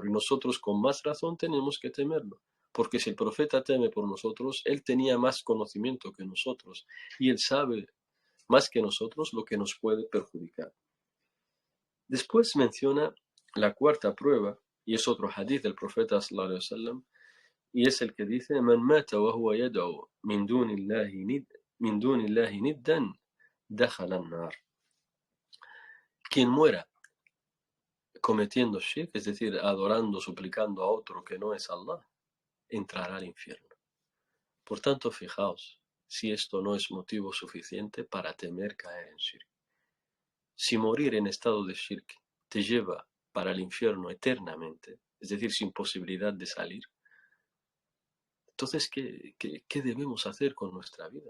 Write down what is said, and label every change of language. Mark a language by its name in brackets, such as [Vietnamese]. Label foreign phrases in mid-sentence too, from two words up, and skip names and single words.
[Spanish] Y nosotros con más razón tenemos que temerlo. Porque si el profeta teme por nosotros, él tenía más conocimiento que nosotros. Y él sabe más que nosotros lo que nos puede perjudicar. Después menciona la cuarta prueba, y es otro hadith del profeta [Arabic] صلى الله عليه وسلم, [Spanish] y es el que dice: [Arabic] "من مات وهو يدعو من دون الله ندا دخل النار". [Spanish] Quien muera cometiendo shirk, es decir, adorando, suplicando a otro que no es Allah, entrará al infierno. Por tanto, fijaos si esto no es motivo suficiente para temer caer en shirk. Si morir en estado de shirk te lleva para el infierno eternamente, es decir, sin posibilidad de salir, entonces, ¿qué debemos hacer con nuestra vida?